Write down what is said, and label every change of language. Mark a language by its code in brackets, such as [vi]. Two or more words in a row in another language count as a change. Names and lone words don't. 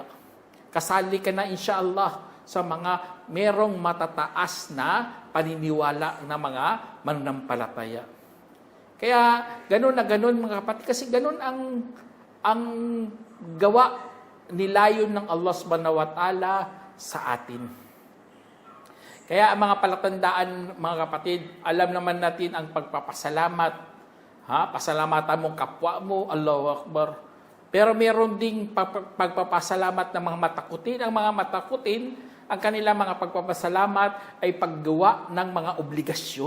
[tl] Kasali ka na insyaAllah sa mga merong matataas na paniniwala na mga mananampalataya. Kaya ganun na ganun mga kapatid, kasi ganun ang gawa nilayon ng Allah [ar] سبحانه وتعالى [tl] sa atin. Kaya ang mga palatandaan mga kapatid, alam naman natin ang pagpapasalamat. Pasalamatan mong kapwa mo, [ar] الله أكبر. [tl] Pero meron ding pagpapasalamat ng mga matakutin. Ang mga matakutin, ang kanilang mga pagpapasalamat ay paggawa ng mga obligasyon.